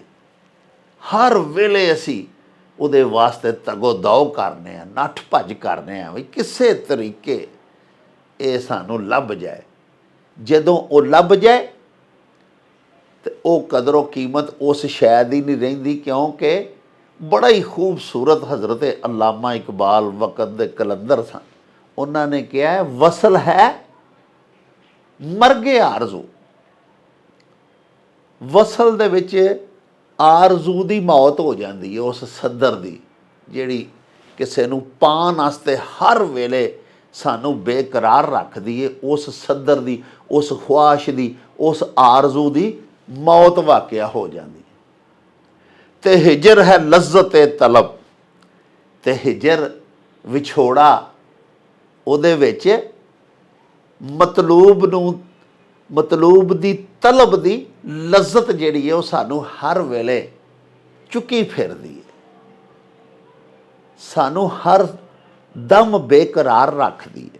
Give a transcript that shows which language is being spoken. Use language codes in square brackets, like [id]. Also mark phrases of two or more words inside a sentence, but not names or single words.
[pa] ਹਰ ਵੇਲੇ ਅਸੀ ਉਹਦੇ ਵਾਸਤੇ ਤਗੋ ਦੌ ਕਰਨੇ ਆ, ਨੱਠ ਭੱਜ ਕਰਨੇ ਆ, ਭੀ ਕਿਸੇ ਤਰੀਕੇ ਯੇ ਸਾਨੂੰ ਲੱਭ ਜਾਏ। ਜਦੋਂ ਵੋ ਲੱਭ ਜਾਏ ਤੋ ਵੋ ਕਦਰੋਂ ਕੀਮਤ ਉਸ ਸ਼ੈ ਦੀ ਨਹੀਂ ਰਹਿੰਦੀ, ਕਿਉਂਕਿ ਬੜਾ ਹੀ ਖ਼ੂਬਸੂਰਤ ਹਜ਼ਰਤ ਅੱਲਾਮਾ ਇਕਬਾਲ ਵਕ਼ਤ ਦੇ ਕਲੰਦਰ ਸਨ। ਉਨ੍ਹੋਂ ਨੇ ਕਹਾ ਹੈ [ur] وصل ہے مرگِ آرزو, [pa] ਵਸਲ ਦੇ ਵਿਚ ਆਰਜ਼ੂ ਦੀ ਮੌਤ ਹੋ ਜਾਤੀ ਹੈ, ਉਸ ਸੱਦਰ ਦੀ, ਜਿਹੜੀ ਕਿਸੇ ਨੂੰ ਪਾਉਣ ਵਾਸਤੇ ਹਰ ਵੇਲੇ ਸਾਨੂੰ ਬੇਕਰਾਰ ਰੱਖਦੀ ਏ, ਉਸ ਸੱਦਰ ਦੀ, ਉਸ ਖੁਆਇਸ਼ ਦੀ, ਉਸ ਆਰਜ਼ੂ ਦੀ ਮੌਤ ਵਾਕਿਆ ਹੋ ਜਾਂਦੀ। ਤੇ [ur] ہجر ہے لذت طلب, [pa] ਤੇ ਹਿਜਰ ਵਿਛੋੜਾ, ਉਹਦੇ ਵਿੱਚ ਮਤਲੂਬ ਦੀ ਤਲਬ ਦੀ ਲਜ਼ਤ ਜਿਹੜੀ ਹੈ ਉਹ ਸਾਨੂੰ ਹਰ ਵੇਲੇ ਚੁੱਕੀ ਫਿਰਦੀ ਹੈ, ਸਾਨੂੰ ਹਰ ਦਮ ਬੇਕਰਾਰ ਰੱਖਦੀ ਹੈ।